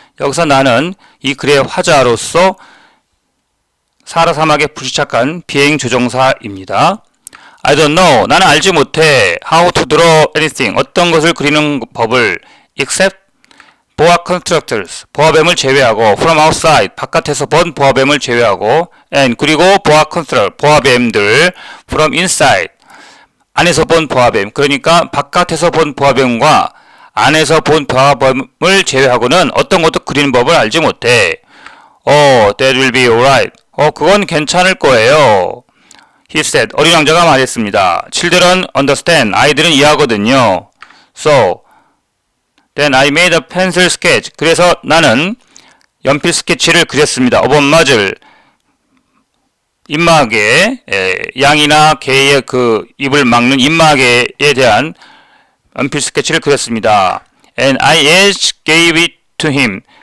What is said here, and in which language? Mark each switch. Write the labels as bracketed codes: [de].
[ko] 여기서 나는 이 글의 화자로서 사하라 사막에 불시착한 비행 조종사입니다. [en] I don't know. [ko] 나는 알지 못해. [en] How to draw anything. [ko] 어떤 것을 그리는 법을 [en] except boa constructors. [ko] 보아뱀을 제외하고 [en] from outside. [ko] 바깥에서 본 보아뱀을 제외하고 and 그리고 boa constructor. [en] 보아뱀들 from inside. [ko] 안에서 본 보아뱀. 그러니까 바깥에서 본 보아뱀과 안에서 본 보아뱀을 제외하고는 어떤 것도 그리는 법을 알지 못해. [en] Oh, that will be alright. [ko] 그건 괜찮을 거예요. [en] He said. [ko] 어린 왕자가 말했습니다. [en] Children understand. [ko] 아이들은 이해하거든요. [en] So, then I made a pencil sketch. [ko] 그래서 나는 연필 스케치를 그렸습니다. [en] of a muzzle. [ko] 입마개, 양이나 개의 그 입을 막는 입마개에 대한 연필 스케치를 그렸습니다. [en] And I each gave it to him.